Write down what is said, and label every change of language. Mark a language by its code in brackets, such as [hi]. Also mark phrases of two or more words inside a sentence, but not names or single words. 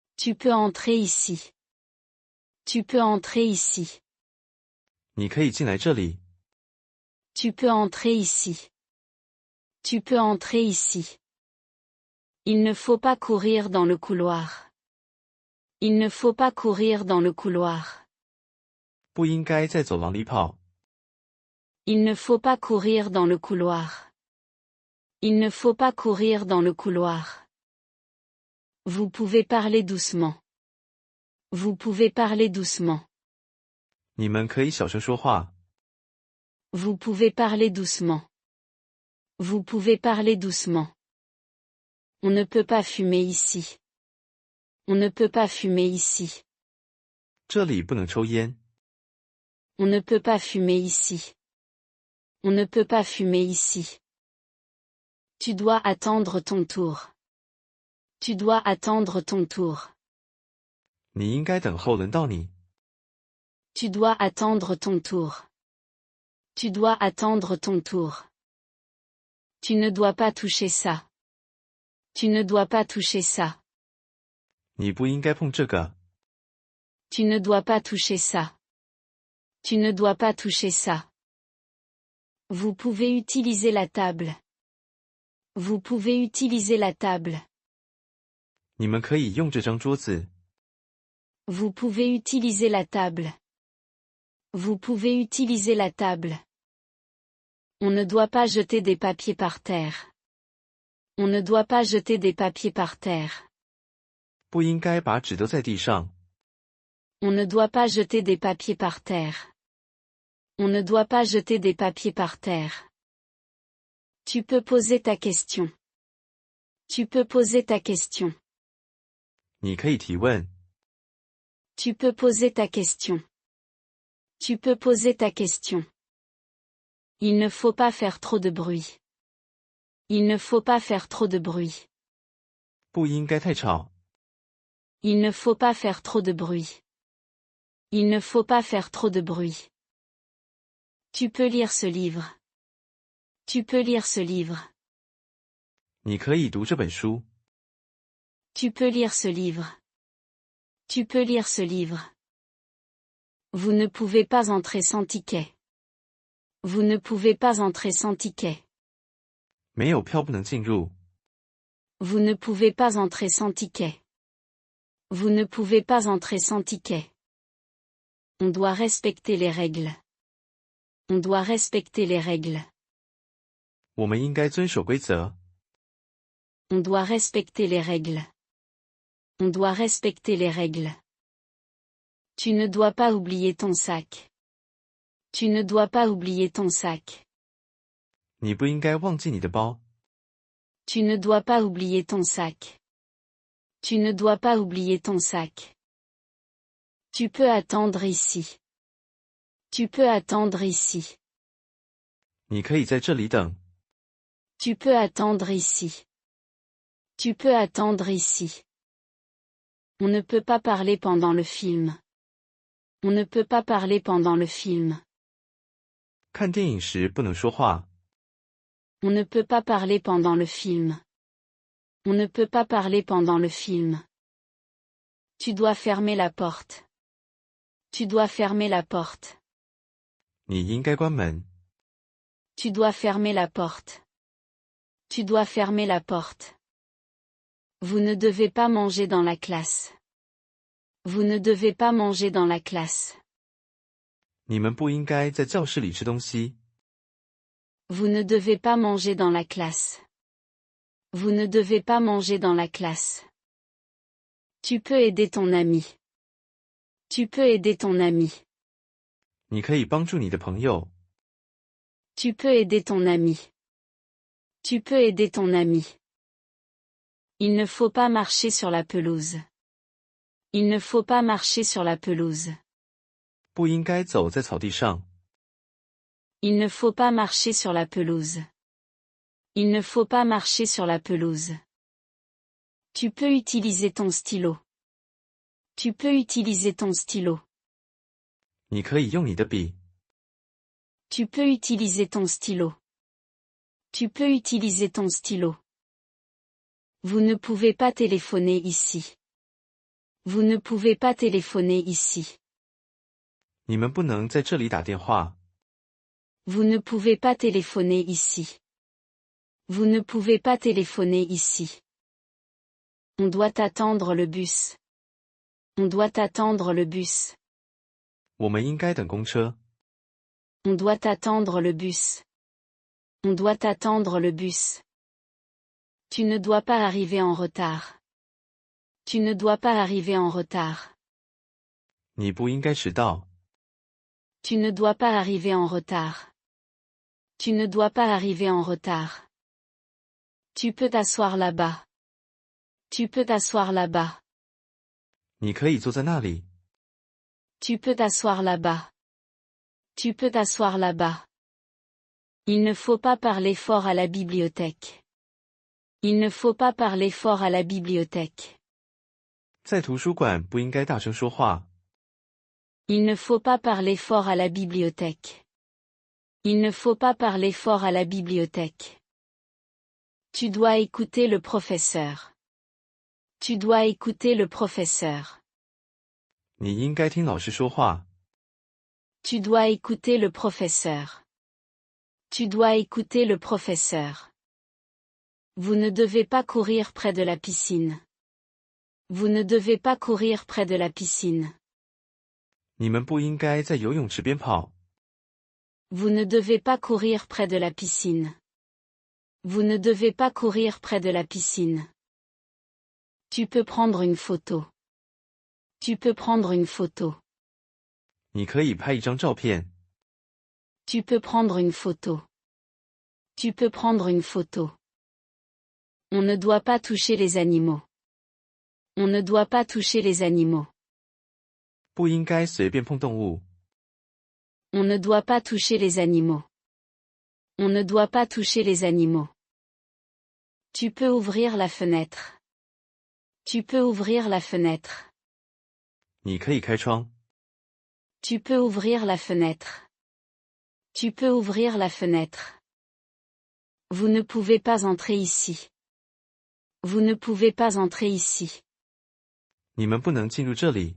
[fr] Tu peux entrer ici. Tu peux entrer ici. [zh] 你可以进来这里。 [fr] Tu peux entrer ici. Tu peux entrer ici. Il ne faut pas courir dans le couloir. Il ne faut pas courir dans le couloir. [zh] 不应该在走廊里跑。 [fr] Il ne faut pas courir dans le couloir. Il ne faut pas courir dans le couloir. Vous pouvez parler doucement. Vous pouvez parler doucement. [zh] 你们可以小声说话。 [fr] Vous pouvez parler doucement. Vous pouvez parler doucement. On ne peut pas fumer ici. On ne peut pas fumer ici. [zh] 这里不能抽烟。 [fr] On ne peut pas fumer ici. On ne peut pas fumer ici. Tu dois attendre ton tour. Tu dois attendre ton tour. [zh] 你应该等候轮到你。 [fr] Tu dois attendre ton tour. Tu dois attendre ton tour. Tu ne dois pas toucher ça. Tu ne dois pas toucher ça. [zh] 你不应该碰这个。 [fr] Tu ne dois pas toucher ça. Tu ne dois pas toucher ça. Vous pouvez utiliser la table. Vous pouvez utiliser la table. [zh] 你们可以用这张桌子。 [fr] Vous pouvez utiliser la table. Vous pouvez utiliser la table. On ne doit pas jeter des papiers par terre. On ne doit pas jeter des papiers par terre. [zh] 不应该把纸丢在地上。 [fr] On ne doit pas jeter des papiers par terre. On ne doit pas jeter des papiers par terre. Tu peux poser ta question. Tu peux poser ta question. [zh] 你可以提问。 [fr] Tu peux poser ta question. Tu peux poser ta question. Il ne faut pas faire trop de bruit. Il ne faut pas faire trop de bruit. [zh] 不应该太吵。 [fr] Il ne faut pas faire trop de bruit. Il ne faut pas faire trop de bruit. Tu peux lire ce livre. Tu peux lire ce livre. [zh] 你可以读这本书。 [fr] Tu peux lire ce livre. Tu peux lire ce livre. Vous ne pouvez pas entrer sans ticket. Vous ne pouvez pas entrer sans ticket. [zh] 没有票不能进入。 [fr] Vous ne pouvez pas entrer sans ticket. Vous ne pouvez pas entrer sans ticket. On doit respecter les règles. On doit respecter les règles. [zh] 我们应该遵守规则。 [fr] On doit respecter les règles. On doit respecter les règles. Tu ne dois pas oublier ton sac. Tu ne dois pas oublier ton sac. [zh] 你不应该忘记你的包。 [fr] Tu ne dois pas oublier ton sac. Tu ne dois pas oublier ton sac. Tu peux attendre ici. Tu peux attendre ici. [zh] 你可以在这里等。 [fr] Tu peux attendre ici. Tu peux attendre ici. On ne peut pas parler pendant le film. On ne peut pas parler pendant le film. [zh] 看电影时不能说话。 [fr] On ne peut pas parler pendant le film. On ne peut pas parler pendant le film. Tu dois fermer la porte. Tu dois fermer la porte. [zh] 你应该关门。 [fr] Tu dois fermer la porte. Tu dois fermer la porte. Vous ne devez pas manger dans la classe. Vous ne devez pas manger dans la classe. [zh] 你们不应该在教室里吃东西。 [fr] Vous ne devez pas manger dans la classe. Vous ne devez pas manger dans la classe. Tu peux aider ton ami. Tu peux aider ton ami. [zh] 你可以帮助你的朋友。 [fr] Tu peux aider ton ami. Tu peux aider ton ami. Il ne faut pas marcher sur la pelouse. Il ne faut pas marcher sur la pelouse. [zh] 不应该走在草地上。 [fr] Il ne faut pas marcher sur la pelouse. Il ne faut pas marcher sur la pelouse. Tu peux utiliser ton stylo. Tu peux utiliser ton stylo. [zh] 你可以用你的笔。 [fr] Tu peux utiliser ton stylo. Tu peux utiliser ton stylo. Vous ne pouvez pas téléphoner ici. Vous ne pouvez pas téléphoner ici. [zh] 你们不能在这里打电话。 [fr] Vous ne pouvez pas téléphoner ici. Vous ne pouvez pas téléphoner ici. On doit attendre le bus. On doit attendre le bus. [zh] 我们应该等公车。 [fr] On doit attendre le bus. On doit attendre le bus. Tu ne dois pas arriver en retard. Tu ne dois pas arriver en retard. [zh] 你不应该迟到。 [fr] Tu ne dois pas arriver en retard. Tu ne dois pas arriver en retard. Tu peux t'asseoir là-bas. Tu peux t'asseoir là-bas. [zh] 你可以坐在那里。 [fr] Tu peux t'asseoir là-bas. Tu peux t'asseoir là-bas. Il ne faut pas parler fort à la bibliothèque. Il ne faut pas parler fort à la bibliothèque. [zh] 在图书馆不应该大声说话。 [fr] Il ne faut pas parler fort à la bibliothèque. Il ne faut pas parler fort à la bibliothèque. Tu dois écouter le professeur. Tu dois écouter le professeur. [zh] 你应该听老师说话。 [fr] Tu dois écouter le professeur. Tu dois écouter le professeur. Vous ne devez pas courir près de la piscine. Vous ne devez pas courir près de la piscine. [zh] 你们不应该在游泳池边跑。 [fr] Vous ne devez pas courir près de la piscine. Vous ne devez pas courir près de la piscine. Tu peux prendre une photo. Tu peux prendre une photo. [zh] 你可以拍一张照片。 [fr] Tu peux prendre une photo. Tu peux prendre une photo. On ne doit pas toucher les animaux. On ne doit pas toucher les animaux. [zh] 不应该随便碰动物。 [fr] On ne doit pas toucher les animaux. On ne doit pas toucher les animaux. Tu peux ouvrir la fenêtre. Tu peux ouvrir la fenêtre. [zh] 你可以开窗。 [fr] Tu peux ouvrir la fenêtre. Tu peux ouvrir la fenêtre. Vous ne pouvez pas entrer ici. Vous ne pouvez pas entrer ici. [zh] 你们不能进入这里。